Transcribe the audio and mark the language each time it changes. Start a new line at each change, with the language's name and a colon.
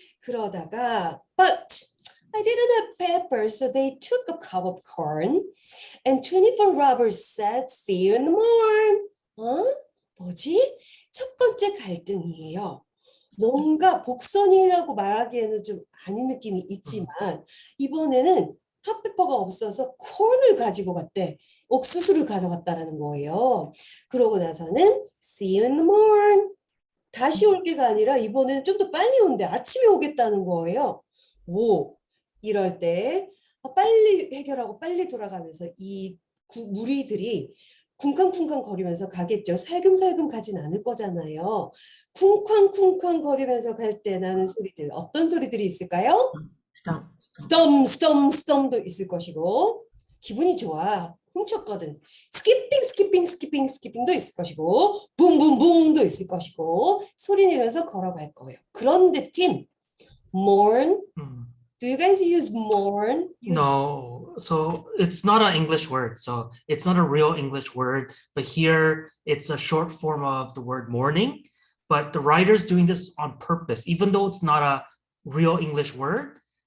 Korean: 그러다가,
English: but I didn't have pepper, so they took a cup of corn. And 24 robbers said, see you in the morning.
Korean: 뭐지? 첫 번째 갈등이에요. 뭔가 복선이라고 말하기에는 좀 아닌 느낌이 있지만 이번에는 핫페퍼가 없어서 콘을 가지고 갔대. 옥수수를 가져갔다는 거예요. 그러고 나서는
English: see you in the morning.
Korean: 다시 올 게가 아니라 이번에는 좀 더 빨리 온대. 아침에 오겠다는 거예요. 이럴 때 빨리 해결하고 빨리 돌아가면서 이 무리들이 쿵쾅쿵쾅 거리면서 가겠죠. 살금살금 가진 않을 거잖아요. 쿵쾅쿵쾅 거리면서 갈 때 나는 소리들 어떤 소리들이 있을까요? 스톰도 있을 것이고 기분이 좋아. 훔쳤거든. 스키핑도 있을 것이고 붐붐붐도 있을 것이고 소리 내면서 걸어갈 거예요. 그런데
English: 팀 mourn Do you guys use mourn? No, so it's not an English word. So it's not a real English word, but here it's a short form of the word mourning. But the writer's doing this on purpose, even though it's not a real English word.